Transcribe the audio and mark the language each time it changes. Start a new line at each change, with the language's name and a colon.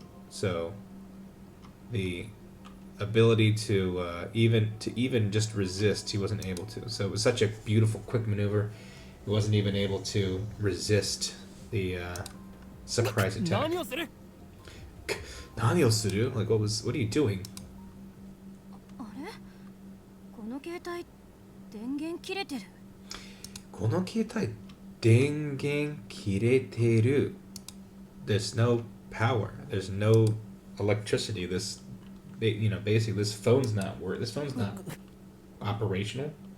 English: So the ability to even just resist, he wasn't able to. So it was such a beautiful quick maneuver. He wasn't even able to resist the surprise attack.
Japanese: 何をする?
English: Like what are you doing?
Japanese: あれこの携帯電源切れてる。この携帯電源切れてる。
English: There's no power. There's no electricity. Basically this phone's not operational.